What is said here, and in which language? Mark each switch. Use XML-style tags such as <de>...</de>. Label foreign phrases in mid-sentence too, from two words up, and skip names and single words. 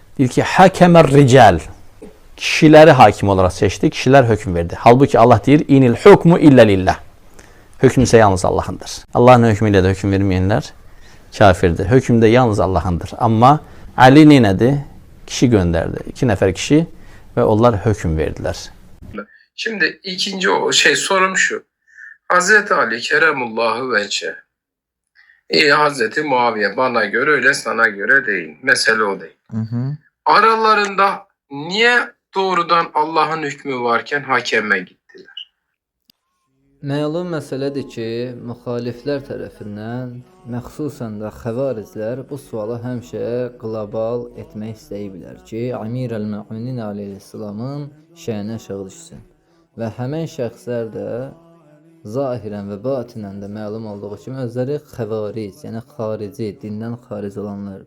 <az>Deyir ki,</az> <ar>حكّم الرجال.</ar> <az>Kişiləri hakim olaraq seçdi, kişilər hökm verdi. Halbuki Allah deyir,</az> <ar>إن الحكم إلا لله.</ar> <az>Hökm isə yalnız Allahındır. Allahın hökmü ilə də hökm verməyənlər kafirdir. Hökm də yalnız Allahındır. Amma Ali neynədir?</az> <tr>Kişi gönderdi. 2 nəfər kişi ve onlar hökm verdiler. Şimdi ikinci sorum şu. Hazreti Ali Keremullahu Vece. Hazreti Muaviye bana göre öyle, sana göre değil. Mesele o değil. Aralarında niye doğrudan Allah'ın hükmü varken hakeme gittiler?</tr> <az>Məlum məsələdir ki, müxaliflər tərəfindən, məxsusən də xəvariclər bu sualı həmişə qlobal etmək istəyiblər ki, Əmir əl-Möminin aleyhissalamın şəninə aşağı düşsün. Və həmən şəxslər də zahirən və batinən də məlum olduğu kimi özləri xəvaric, yəni xarici, dindən xaric olanlardır.</az>